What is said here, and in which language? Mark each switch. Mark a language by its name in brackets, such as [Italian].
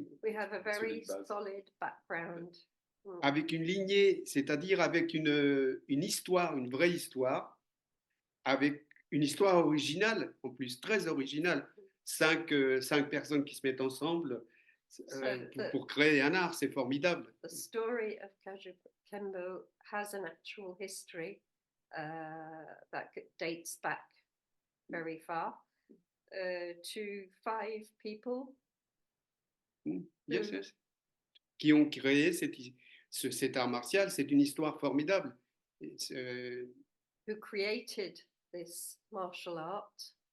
[English] very solid background. [French] Avec une lignée, c'est-à-dire avec une histoire, une vraie histoire, avec une histoire originale, en plus très originale, 5 personnes qui se mettent ensemble pour créer un art, c'est formidable. [English] The story of Kajukenbo has an actual history that dates back very far to 5 people. Yes. [French] Qui ont créé cet art martial, c'est une histoire formidable. [English] Who created this martial art?